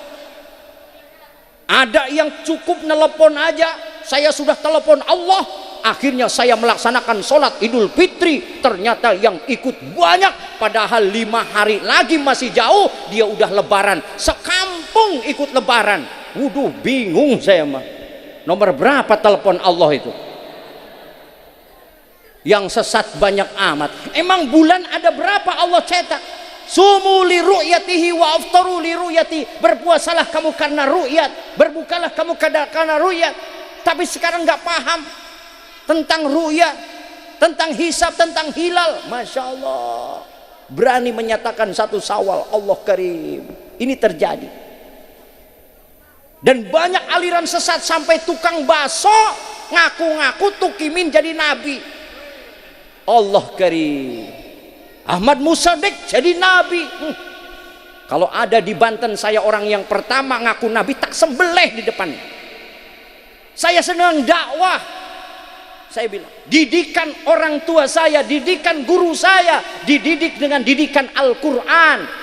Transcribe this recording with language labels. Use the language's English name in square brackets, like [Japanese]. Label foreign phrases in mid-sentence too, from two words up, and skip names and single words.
[Indonesian] Ada yang cukup nelepon aja, saya sudah telepon Allah, akhirnya saya melaksanakan sholat Idul Fitri, ternyata yang ikut banyak, padahal 5 hari lagi masih jauh, dia udah lebaran, sekampung ikut lebaran. Waduh, bingung saya mah, nomor berapa telepon Allah itu? Yang sesat banyak amat. Emang bulan ada berapa Allah cetak? [Arabic] صوموا لرؤيته وأفطروا لرؤيته. [Indonesian] Berpuasalah kamu karena ru'yat, berbukalah kamu karena ru'yat. Tapi sekarang nggak paham tentang ru'yat, tentang hisab, tentang hilal. [Arabic] ما شاء الله, [Indonesian] berani menyatakan 1 Syawal. [Arabic] الله كريم. [Indonesian] Ini terjadi. Dan banyak aliran sesat, sampai tukang bakso ngaku-ngaku tukimin jadi nabi. [Arabic] الله كريم. [Indonesian] Ahmad Musaddiq jadi nabi. Kalau ada di Banten, saya orang yang pertama ngaku nabi, tak sembelih di depannya. Saya senang dakwah. Saya bilang, didikan orang tua saya, didikan guru saya, dididik dengan didikan Al-Quran.